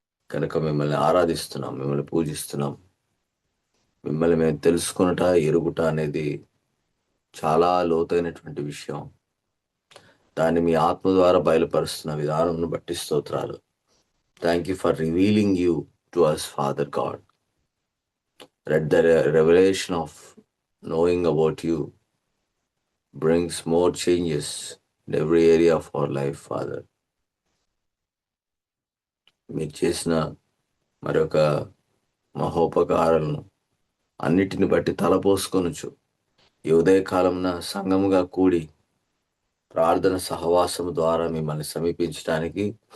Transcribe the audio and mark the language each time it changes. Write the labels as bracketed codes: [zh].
[te] కనుక మిమ్మల్ని ఆరాధిస్తున్నాం, మిమ్మల్ని పూజిస్తున్నాం. మిమ్మల్ని మేము తెలుసుకునుట, ఎరుగుట అనేది చాలా లోతైనటువంటి విషయం. దాన్ని మీ ఆత్మ ద్వారా బయలుపరుస్తున్న విధానంను బట్టి స్తోత్రాలు. [en] Thank you for revealing you to us, father god. Let the revelation of knowing about you brings more changes in every area of our life, Father. [te] మీరు చేసిన మరొక మహోపకారాలను అన్నిటిని బట్టి తలపోసుకొనుచు ఈ ఉదయకాలంన సంఘముగా కూడి ప్రార్థన సహవాసము ద్వారా మిమ్మల్ని సమీపించడానికి